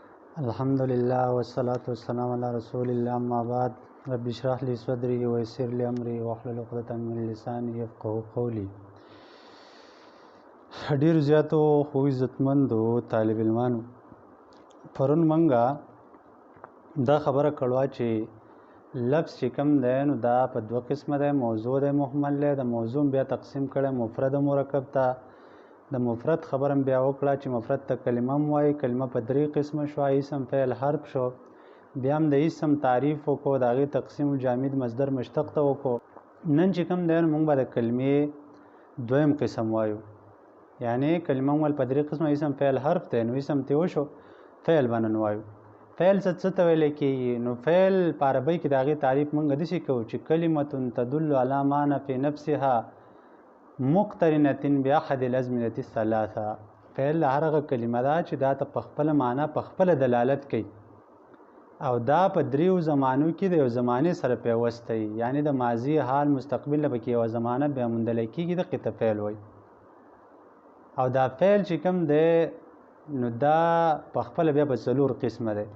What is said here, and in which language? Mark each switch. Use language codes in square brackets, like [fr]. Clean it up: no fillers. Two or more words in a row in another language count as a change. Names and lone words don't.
[ar] الحمدلله والصلاة والسلام علی رسول الله اما بعد رب اشرح لي صدري ويسر لي امري واحلل عقدة من لساني يفقهوا قولي. [ps] ډیر زیاتو خو عزتمندو طالب علمانو پرون منګه دا خبره کړوا چې لفظ چې کوم دی نو دا په دوه قسمه دی، موضوع دی، محمل دی. د موضوع بیا تقسیم کړی مفرد او مرکب ته. د مفرد خبرم بیا وکړه چې مفرد ته کلمه هم وایي. کلمه په درې قسمه شو، اسم، فعل، حرف شو. بیا هم د اسم تعریف وکړو، د هغې تقسیم جامد مصدر مشتق ته وکړو. نن چې کوم دی موږ به د کلمې دویم قسم وایو، یعنی کلمه ول په درې قسمه اسم، فعل، حرف دی. نو اسم ته وشو، فعل به نن وایو. فعل څه ته ویل کېږي؟ نو فعل په عربۍ کې د هغې تعریف موږ داسې کوو چې [ar] کلمة تدل علی معنی فی نفسها مقترنة باحد الازمنة الثلاثه. [ps] فعل هغه کلمه ده چې دا ته په خپله معنا په خپله دلالت کوي او دا په دریو زمانو کې د یو زمانې سره پیوست دی، یعنی د ماضي، حال، مستقبل نه پکې یوه زمانه بیا موندلی کېږي، دقې ته فعل وایي. او دا فعل چې کوم دی نو دا په خپله بیا په څلور قسمه دی.